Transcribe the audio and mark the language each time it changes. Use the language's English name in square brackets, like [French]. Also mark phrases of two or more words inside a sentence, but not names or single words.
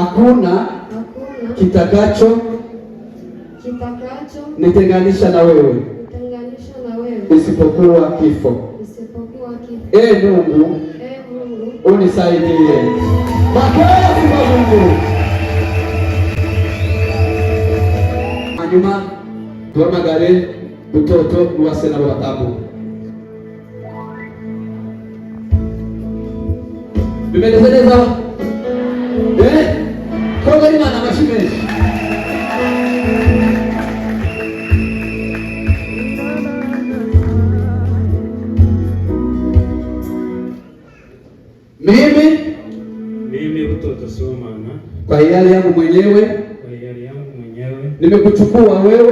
[Swahili] hakuna hakuna kitakacho kitakacho nitenganisha na wewe kutenganisha na wewe isipokuwa kifo. isipokuwa kifo. Mungu Mungu unisaidie. Makofi kwa Mungu. [Kinyarwanda] Hanyuma tuhamagare butoto nuwase nabo batamu. Bimeze neza? Koga Imana amashyi menshi. [Swahili] Mimi mtoto Sibomana, kwa hiari yangu mwenyewe nimekuchukua wewe